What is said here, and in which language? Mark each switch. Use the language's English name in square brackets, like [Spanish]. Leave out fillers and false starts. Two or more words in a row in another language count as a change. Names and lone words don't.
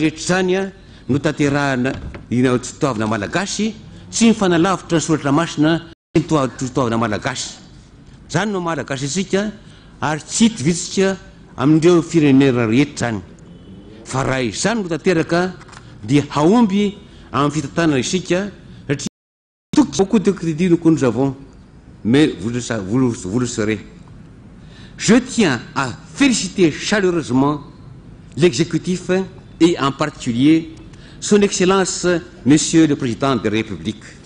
[Malagasy] rehetra zany no tanterahana toavina malagasy sy mifanalavitra ny soratra masina ny toavina malagasy zany no malagasy atsika ary tsy hitovitsika amin'ireo firenena rehetra zany fa raha izany no tanteraka dia haomby amin'ny fitantanana isika satria [French] beaucoup de crédits que nous avons mais vous le saurez. Je tiens à féliciter chaleureusement l'exécutif et en particulier son Excellence Monsieur le Président de la République.